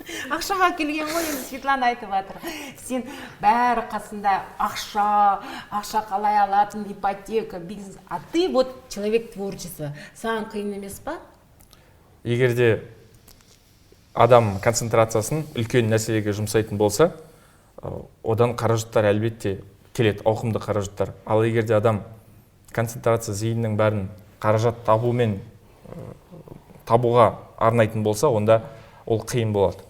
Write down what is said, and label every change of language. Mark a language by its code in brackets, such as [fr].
[kk] Ақшаға келген ғой, енді Светлана айтып жатыр. Сен бәрі қасында ақша қалай алатын, ипотека, бизнес. [ru] А ты вот человек творчества. [kk] Саған қиын емес па? Егерде адам концентрациясын үлкен нәрселерге жұмсайтын болса, одан қаражаттар әлбетте келеді, ауқымды қаражаттар. Ал егерде адам концентрация зейіннің бәрін қаражат табуға арнайтын болса, онда ол қиын болады.